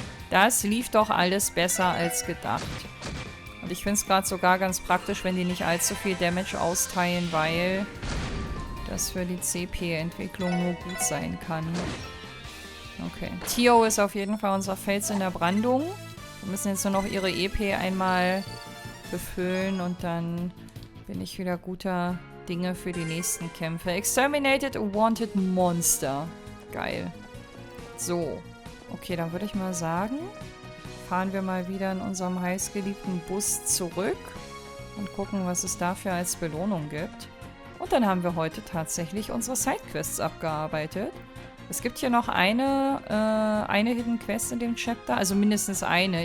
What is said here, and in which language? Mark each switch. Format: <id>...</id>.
<de>Das lief doch alles besser als gedacht. Und ich finde es gerade sogar ganz praktisch, wenn die nicht allzu viel Damage austeilen, weil das für die CP-Entwicklung nur gut sein kann. Okay. Tio ist auf jeden Fall unser Fels in der Brandung. Wir müssen jetzt nur noch ihre EP einmal befüllen und dann bin ich wieder guter Dinge für die nächsten Kämpfe.</de> <en>Exterminated a wanted monster.</en> <de>Geil. So. Okay, dann würde ich mal sagen, fahren wir mal wieder in unserem heißgeliebten Bus zurück und gucken, was es dafür als Belohnung gibt. Und dann haben wir heute tatsächlich unsere Sidequests abgearbeitet. Es gibt hier noch eine Hidden Quest in dem Chapter, also mindestens eine.</de>